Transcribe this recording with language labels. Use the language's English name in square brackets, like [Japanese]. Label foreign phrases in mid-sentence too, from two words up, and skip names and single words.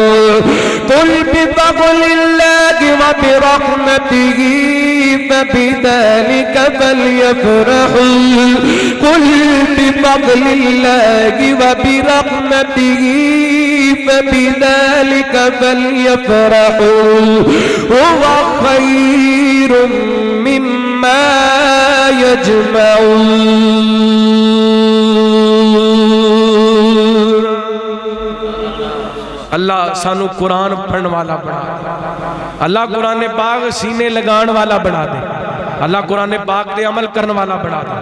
[Arabic] قل بفضل الله وبرحمته فبذلك فليفرحوا. قل بفضل الله وبرحمته فبذلك فليفرحوا هو خير مما يجمعون. [Punjabi] الله سانوں قرآن پڑھن والا بنا دے، الله قرآن پاک سینے لگان والا بنا دے، الله قرآن پاک پے عمل کرنے والا بنا دے.